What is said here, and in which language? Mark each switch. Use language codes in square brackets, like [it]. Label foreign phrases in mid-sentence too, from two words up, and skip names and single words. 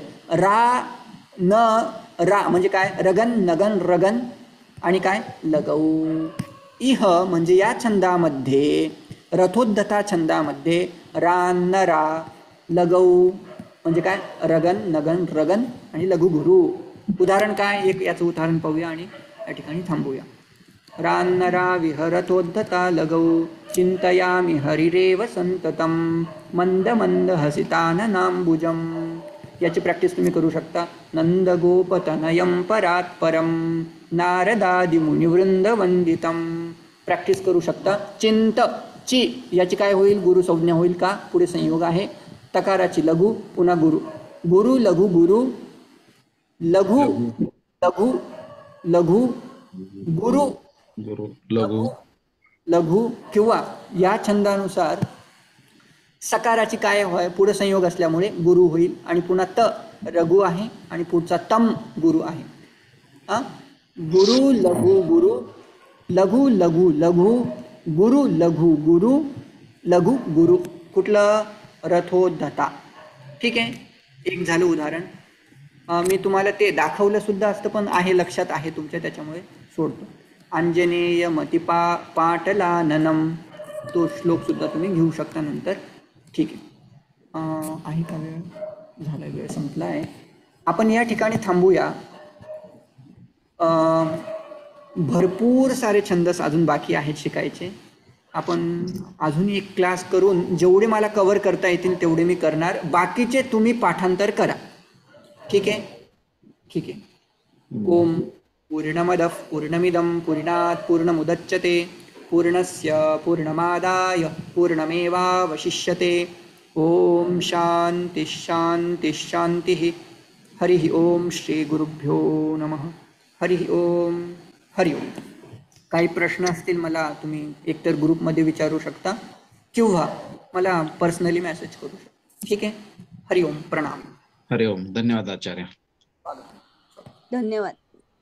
[mr] रा न रा म्हणजे काय? रगन नगन रगन आणि काय? लगौ. इह म्हणजे या छंदामध्ये, रथोद्धता छंदामध्ये [sa] रान्नरा लगौ [mr] म्हणजे काय? रगन नगन रगन आणि लघु गुरु. उदाहरण काय? एक याचं उदाहरण पाहूया आणि या ठिकाणी थांबूया. [sa] रान्नरा विहरथोद्धता लगौ चिंतयामि हरिरेव संततं मंद मंद हसिताननांबुजम. [mr] याची प्रॅक्टिस तुम्ही करू शकता. [sa] नंदगोपतनयं परात्परं नारदादिमुनिवृंद वंदितं. [mr] प्रॅक्टिस करू शकता. चिंत ची याची काय होईल? गुरु संज्ञा होईल का? पुढे संयोग आहे. तकाराची लघु, पुन्हा गुरु. गुरु लघु गुरु, लघु लघु लघु गुरु, गुरु लघु लघु. किंवा या छंदानुसार सकाराची काय होय? पुढे संयोग असल्यामुळे गुरु होईल. आणि पुन्हा त रघु आहे आणि पुढचा तम गुरु आहे. गुरु लघु गुरु, लघु लघु लघु, गुरु लघु गुरु, लघु गुरु. कुठलं? रथोद्धता. ठीक आहे, एक झालं उदाहरण. मी तुम्हाला ते दाखवलं सुद्धा असतं, पण आहे लक्षात आहे तुमच्या, त्याच्यामुळे सोडतो. [sa] अंजनेय मतिपा पाटलाननम. [mr] तो श्लोक सुद्धा तुम्ही घेऊ शकता नंतर. ठीक आहे का वेळ? झाला, वेळ संपला आहे. आपण या ठिकाणी थांबूया. भरपूर सारे छंदस अजून बाकी आहेत शिकायचे. आपण अजून एक क्लास करून जेवढे मला कव्हर करता येतील तेवढे मी करणार. बाकीचे तुम्ही पाठांतर करा. ठीक आहे? ठीक आहे. [sa] ओम पूर्णमदः पूर्णमिदं पूर्णात् पूर्णमुदच्यते पूर्णस्य पूर्णमादाय पूर्णमेवावशिष्यते. ओम शांती शांती शांती. हरि ओम. श्री गुरुभ्यो नमः. हरि ओम. हरि ओम. [mr] काही प्रश्न असतील मला तुम्ही एकतर ग्रुपमध्ये विचारू शकता किंवा मला पर्सनली मेसेज करू शकता. ठीक आहे? [sa] हरि ओम. [mr] प्रणाम. [sa] हरि ओम. [mr] धन्यवाद आचार्य. धन्यवाद.